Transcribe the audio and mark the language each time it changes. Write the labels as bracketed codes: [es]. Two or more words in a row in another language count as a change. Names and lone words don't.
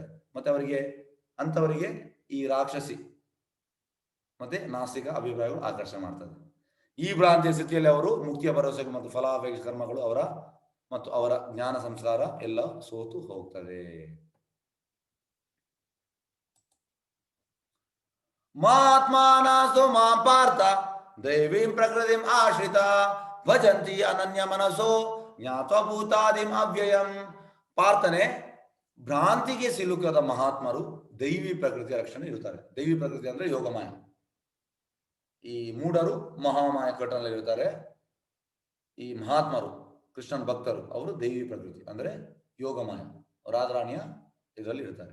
[kn] ಮತ್ತೆ ಅವರಿಗೆ ಅಂತವರಿಗೆ ಈ ರಾಕ್ಷಸಿ ಮತ್ತೆ ನಾಸ್ತಿಕ ಅಭಿಪ್ರಾಯಗಳು ಆಕರ್ಷಣೆ ಮಾಡ್ತದೆ. ಈ ಭ್ರಾಂತಿಯ ಸ್ಥಿತಿಯಲ್ಲಿ ಅವರು ಮುಕ್ತಿಯ ಭರವಸೆಗಳು ಮತ್ತು ಫಲಾಪೇಕ್ಷ ಕರ್ಮಗಳು ಅವರ ಜ್ಞಾನ ಸಂಸ್ಕಾರ ಎಲ್ಲ ಸೋತು ಹೋಗ್ತದೆ. [sa] ಮಾತ್ಮಾನಸೋ ಮಾಂ ಪಾರ್ಥ ದೈವೀಂ ಪ್ರಕೃತಿಂ ಆಶ್ರಿತ ಭಜಂತಿ ಅನನ್ಯ ಮನಸೋ ಜ್ಞಾತ್ವ ಭೂತಾದಿಂ ಅವ್ಯಯಂ. [kn] ಪಾರ್ಥನೆ, ಭ್ರಾಂತಿಗೆ ಸಿಲುಕದ ಮಹಾತ್ಮರು ದೈವಿ ಪ್ರಕೃತಿಯ ರಕ್ಷಣೆ ಇರುತ್ತಾರೆ. ದೈವಿ ಪ್ರಕೃತಿ ಅಂದ್ರೆ ಯೋಗಮಾಯ. ಈ ಮೂಢರು ಮಹಾಮಾಯ ಕಟ್ಟನಲ್ಲಿ ಇರ್ತಾರೆ. ಈ ಮಹಾತ್ಮರು ಕೃಷ್ಣನ ಭಕ್ತರು ಅವರು ದೈವಿ ಪ್ರಕೃತಿ ಅಂದ್ರೆ ಯೋಗಮಾಯ, ರಾಧಾರಾಣಿಯ ಇದರಲ್ಲಿ ಇರ್ತಾರೆ.